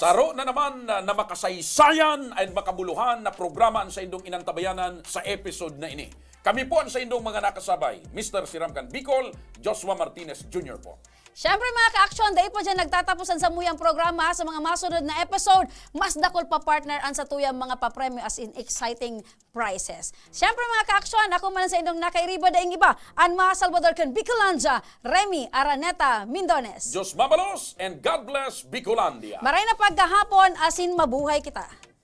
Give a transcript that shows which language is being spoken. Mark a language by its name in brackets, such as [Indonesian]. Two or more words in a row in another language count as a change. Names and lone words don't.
[Bikol] Saro na naman na makasaysayan at makabuluhan na programa sa indong inantabayanan sa episode na ini. Kami po ang sa indong mga nakasabay, Mr. Siramkan Bicol, Joshua Martinez Jr. po. Siyempre mga ka-aksyon, dahil po dyan nagtatapusan sa muyang programa sa mga masunod na episode, mas dakol pa partner ang sa tuyang mga papremyo [English] as in exciting prizes. [Bikol] Siyempre mga ka-aksyon, ako man sa indong nakairiba daing iba, ang mga Salvador Can Bicolanja, Remy Araneta Mindones. Diyos mabalos and [English] God bless [Bikol] Bicolandia. Maray na pagkahapon, asin mabuhay kita.